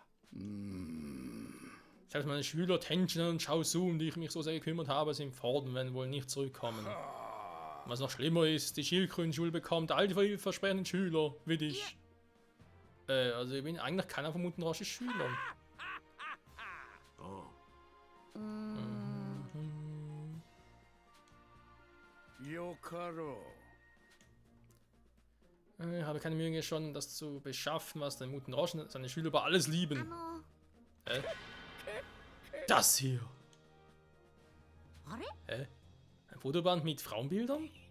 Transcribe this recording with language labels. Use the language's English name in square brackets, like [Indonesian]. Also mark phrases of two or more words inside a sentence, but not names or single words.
[German] Selbst meine Schüler Tenjin und Chaozu, um die ich mich so sehr gekümmert habe, sind fort und werden wohl nicht zurückkommen. Was noch schlimmer ist, die Schildkrötenschule bekommt all die vielversprechenden Schüler, wie dich. Also ich bin eigentlich keiner von Muten Roshis Schülern. Oh. うーん [Japanese] Yo karo. [German] Ich habe keine Mühe geschossen, das zu beschaffen, was der Muten Roshi und seine Schüler über alles あ lieben. の Das hier! [Japanese] あれ [German] Hä? Ein Fotoband mit Frauenbildern?